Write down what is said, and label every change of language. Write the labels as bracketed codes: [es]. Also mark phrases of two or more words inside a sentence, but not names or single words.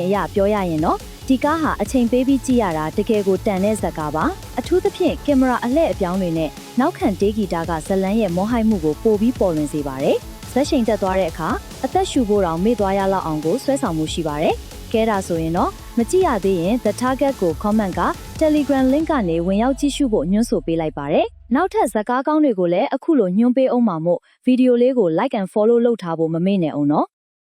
[my] အရပြောရရင်တော့ဒီကားဟာအချိန်ပေးပြီးကြည့်ရတာတကယ်ကိုတန်တဲ့ဇာတ်ကားပါအထူးသဖြင့်ကင်မရာအလှည့်အပြောင်းတွေနဲ့နောက်ခံတေးဂီတာကဇလန်းရဲ့မောဟိုက်မှုကိုပိုပြီးပေါ်လွင်စေပါတယ်ဇက်ရှိန်တက်သွားတဲ့အခါအသက်ရှူဖို့တောင်မေ့သွားရလောက်အောင်ကိုဆွဲဆောင်မှုရှိပါတယ်ကဲဒါဆိုရင်တော့မကြည့်ရသေးရင် The Target ကို comment က Telegram link ကနေဝင်ရောက်ကြည့်ရှုဖို့ညွှန်းဆိုပေးလိုက်ပါတယ်နောက်ထပ်ဇာတ်ကားကောင်းတွေကိုလည်းအခုလိုညွှန်းပေးအောင်မှာမို့ဗီဒီယိုလေးကို [en] like and follow [my] လုပ်ထားဖို့မမေ့နဲ့အောင်နော်